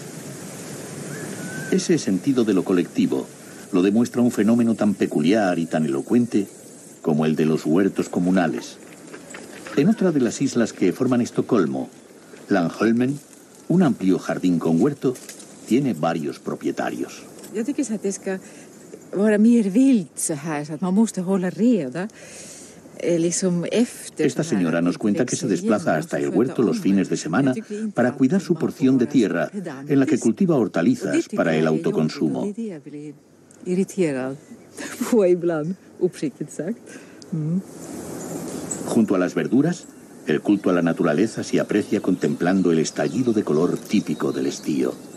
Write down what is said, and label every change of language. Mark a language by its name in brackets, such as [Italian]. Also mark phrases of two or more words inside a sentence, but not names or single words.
[Spanish] Ese sentido de lo colectivo lo demuestra un fenómeno tan peculiar y tan elocuente como el de los huertos comunales. En otra de las islas que forman Estocolmo, Langholmen, un amplio jardín con huerto, tiene varios propietarios. [Swedish] Jag tycker att det ska vara mer vilt så här, så att man måste hålla reda. [Spanish] Esta señora nos cuenta que se desplaza hasta el huerto los fines de semana para cuidar su porción de tierra, en la que cultiva hortalizas para el autoconsumo. Junto a las verduras, el culto a la naturaleza se aprecia contemplando el estallido de color típico del estío.